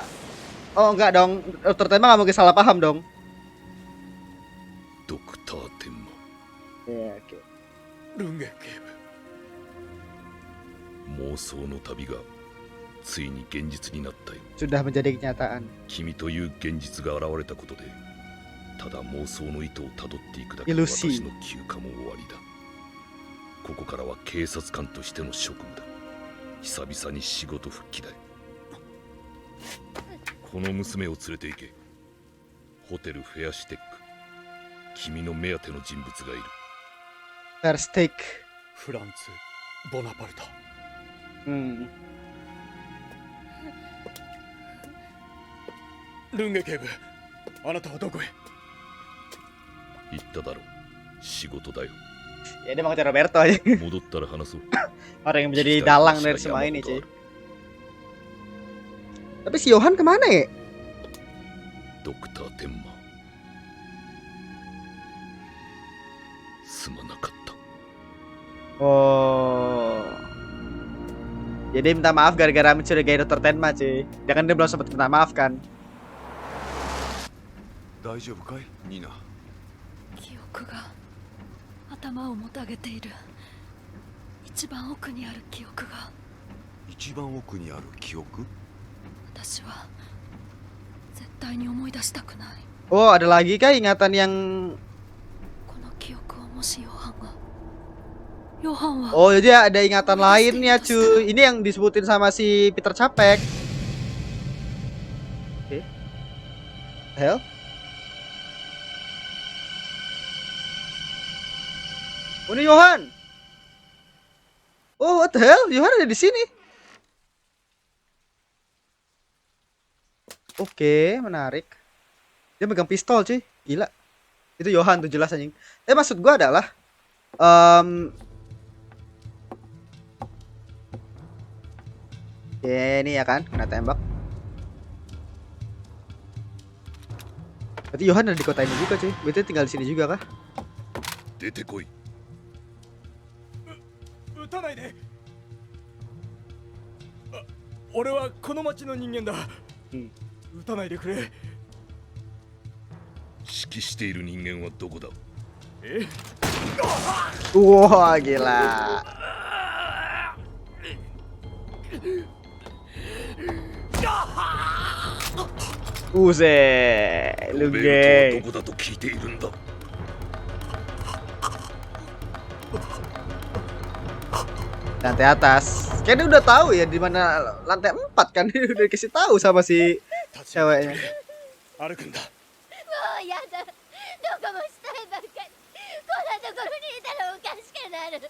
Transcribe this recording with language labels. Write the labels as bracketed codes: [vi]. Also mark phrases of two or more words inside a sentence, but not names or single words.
[id] Oh enggak dong. Dokter Ten mah nggak mungkin salah paham dong. [ja] ドクター天馬 [id] Ya, oke. [ja] ルンゲ警部妄想の旅がついに現実になったよ [id] Sudah menjadi kenyataan. [ja] 君という現実が現れたことでただ妄想の糸をたどっていくだけイでルシー私の休暇も終わりだここからは警察官としての職務だ久々に仕事復帰だよこの娘を連れて行けホテルフェアシュテック君の目当ての人物がいる Versteak. フランツ・ボナパルタ ルンゲ警部あなたはどこへ言っただろう。仕事だよ。 [id] Ya dia mau ngejar Roberto aja. [ja] 戻ったら話そう。 [id] Orang yang menjadi dalang dari semua ini cuy. Tapi si Johan kemana ya? [ja] ドクター天馬。すまなかった。 Oh. [id] Jadi minta maaf gara-gara mencurigai Dr. Tenma cuy. Dia kan dia belum sempat minta maaf kan. [ja] 大丈夫かいニナ。記憶が頭をもたげている。一番奥にある記憶が。一番奥にある記憶。私は絶対に思い出したくない。 [id] Oh, ada lagi kah ingatan yang [ja] この記憶をもしヨハンが。ヨハンは。 [id] Oh, jadi ada ingatan lainnya cuy. Ini yang disebutin sama si Peter Capek. Oke. Hell? Oh, ini Johan. [en] Oh, what the hell? [id] Johan ada di sini. Oke, menarik. Dia megang pistol, cuy. Gila. Itu Johan tuh jelas anjing. Maksud gua adalah ya ini ya kan, kena tembak. Berarti Johan ada di kota ini juga, cuy. Berarti tinggal di sini juga kah? [ja] 出てこい。撃たないで。俺はこの町の人間だ。撃たないでくれ。指揮している人間はどこだ。 [id] Wah, gila. Buset, lu [ja] ベルトは [id] gay. [ja] どこだと聞いているんだ。 [id] Lantai atas. Kayaknya udah tahu ya di mana lantai 4 kan. Dia udah dikasih tahu sama si ceweknya. [ja] 歩くんだ。もうやだ。どこもしたいばっかり。こんなところにいたらおかしくなる。